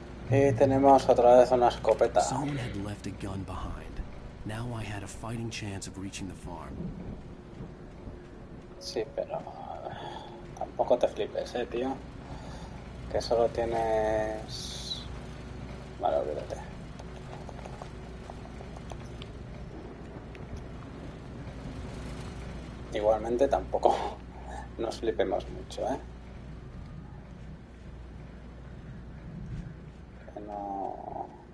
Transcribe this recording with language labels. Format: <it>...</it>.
<es>Y tenemos otra vez una escopeta.</es> <en>Someone had left a gun behind. Now I had a fighting chance of reaching the farm.</en> <es>Sí, pero tampoco te flipes, tío. Que solo tienes... Vale, olvídate. Igualmente tampoco nos flipemos mucho, Que no...</es>